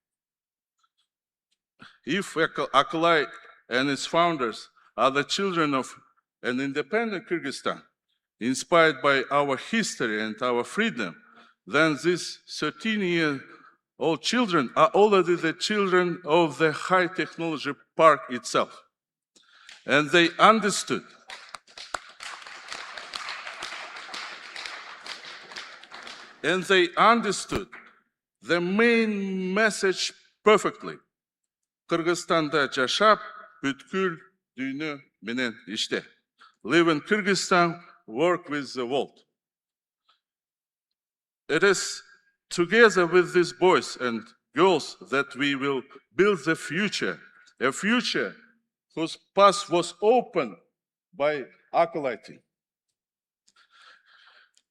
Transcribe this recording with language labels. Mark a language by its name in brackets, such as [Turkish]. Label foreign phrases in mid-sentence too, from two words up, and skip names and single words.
[English] If Akalay and its founders are the children of an independent Kyrgyzstan, inspired by our history and our freedom, then these 13-year-old children are already the children of the High Technology Park itself. And they understood the main message perfectly. [Kyrgyz] Кыргызстанда жашап, бүткүл дүйнө менен иште. [English] Live in Kyrgyzstan, work with the world. It is together with these boys and girls that we will build the future, a future whose path was opened by Akalay Team.